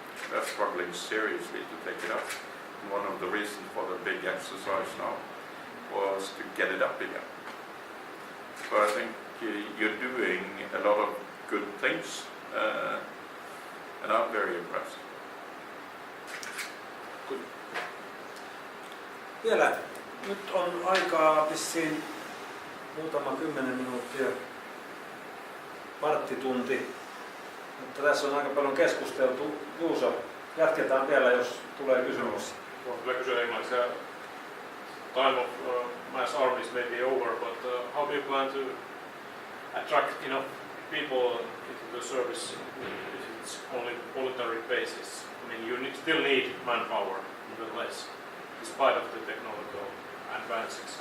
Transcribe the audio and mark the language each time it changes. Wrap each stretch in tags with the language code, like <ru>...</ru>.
<en>They're struggling seriously to take it up. And one of the reasons for the big exercise now was to get it up again. So I think you're doing a lot of good things, and I'm very impressed. Good.</en> <fi>Vielä nyt on aikaa vissiin muutama 10 minuuttia, varttitunti, mutta tässä on aika paljon keskusteltu. Juuso, jatketaan vielä, jos tulee kysymys. Kyllä kysyä englanniksi.</fi> <en>Time of mass armies may be over, but how do you plan to attract enough people into the service if it's only voluntary basis? I mean, you still need manpower, nevertheless, despite of the technological advances.</en>